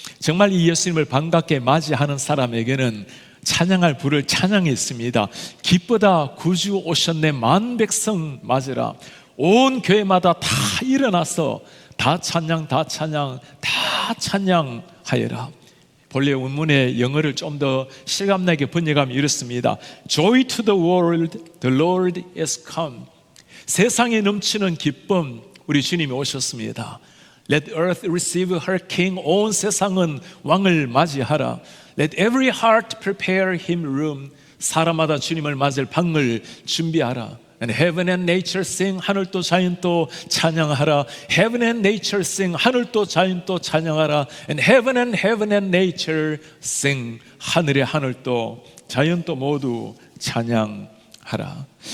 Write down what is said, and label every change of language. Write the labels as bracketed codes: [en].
[ko] 정말 이 예수님을 반갑게 맞이하는 사람에게는 찬양할 부를 찬양이 있습니다. 기쁘다 구주 오셨네, 만 백성 맞으라. 온 교회마다 다 일어나서 다 찬양, 다 찬양, 다 찬양하여라. 본래 원문의 영어를 좀 더 실감나게 번역하면 이렇습니다. [en] Joy to the world, the Lord is come. [ko] 세상에 넘치는 기쁨, 우리 주님이 오셨습니다. [en] Let earth receive her king. [ko] 온 세상은 왕을 맞이하라. [en] Let every heart prepare him room. [ko] 사람마다 주님을 맞을 방을 준비하라. [en] And heaven and nature sing. [ko] 하늘도 자연도 찬양하라. [en] Heaven and nature sing. [ko] 하늘도 자연도 찬양하라. [en] And heaven and nature sing. [ko] 하늘의 하늘도 자연도 모두 찬양하라.